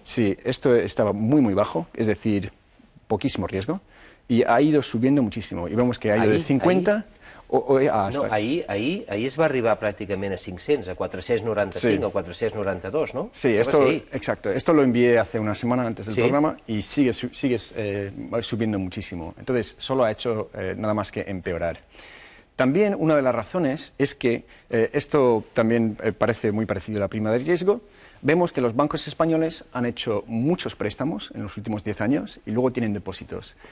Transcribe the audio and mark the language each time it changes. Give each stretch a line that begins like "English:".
Spanish: Sí, esto estaba muy, muy bajo, es decir, poquísimo riesgo, y ha ido subiendo muchísimo. Y vemos que ha ido de 50...
Catalan: No, ahir es va arribar pràcticament a 500, a 495 sí.
Spanish: o 492, ¿no? Sí, exacto. Esto lo envié hace una semana antes del programa y sigue subiendo muchísimo. Entonces, solo ha hecho nada más que empeorar. También una de las razones es que esto también parece muy parecido a la prima de riesgo. Vemos que los bancos españoles han hecho muchos préstamos en los últimos 10 años y luego tienen depósitos.